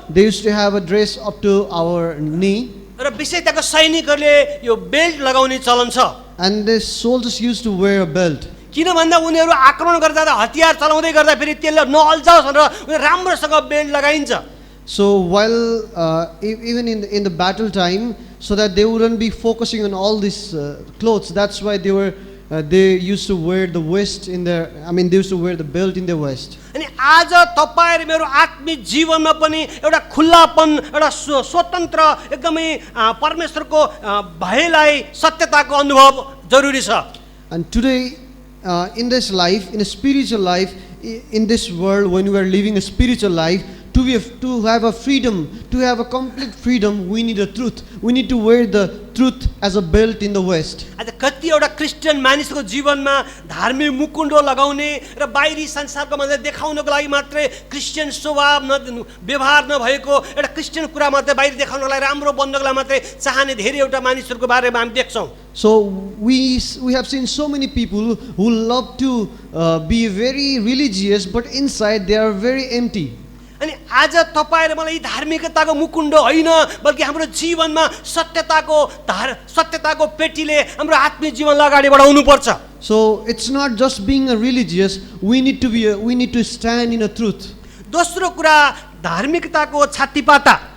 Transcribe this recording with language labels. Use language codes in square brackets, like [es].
[en] They used to have a dress up to our knee. [ne] र विशेष त्यहाँको सैनिकहरूले यो बेल्ट लगाउने चलन छ। [en] And the soldiers used to wear a belt. [ne] किन भन्दा उनीहरू आक्रमण गर्दा हतियार चलाउँदै गर्दा फेरि त्यसले नअल्झाओस् भनेर उनीहरू राम्रोसँग बेल्ट लगाइन्छ। [en] So while even in the battle time, so that they wouldn't be focusing on all these clothes, that's why they used to wear the waist in their, they used to wear the belt in their waist. [ne] अनि आज तपाईहरु मेरो आत्मिक जीवनमा पनि एउटा खुल्लापन, एउटा स्वतन्त्र एकदमै परमेश्वरको भयलाई सत्यताको अनुभव जरुरी छ। [en] And today in this life, in a spiritual life, in this world, when we are living a spiritual life, to have a freedom, to have a complete freedom, we need a truth. We need to wear the truth as a belt in the waist. [ne] आज कति एउटा Christian मानिसको जीवनमा धार्मिक मुकुण्डो लगाउने र बाहिरी संसारको मान्छे देखाउनको लागि मात्रै क्रिस्चियन स्वभाव व्यवहार नभएको एउटा क्रिस्चियन कुरा मात्रै बाहिर देखाउनको लागि राम्रो बन्नको लागि मात्रै चाहने धेरै एउटा मानिसहरूको बारेमा हामी देख्छौँ। [en] So we have seen so many people who love to be very religious, but inside they are very empty. [ne] अनि आज तपाईहरु मलाई धार्मिकताको मुकुण्डो होइन, बल्कि हाम्रो जीवनमा सत्यताको पेटीले हाम्रो आत्मिक जीवनलाई अगाडि बढाउनु पर्छ। [en] So it's not just being a religious, we need to stand in a truth. [ne] दोस्रो कुरा धार्मिकताको छातीपाता।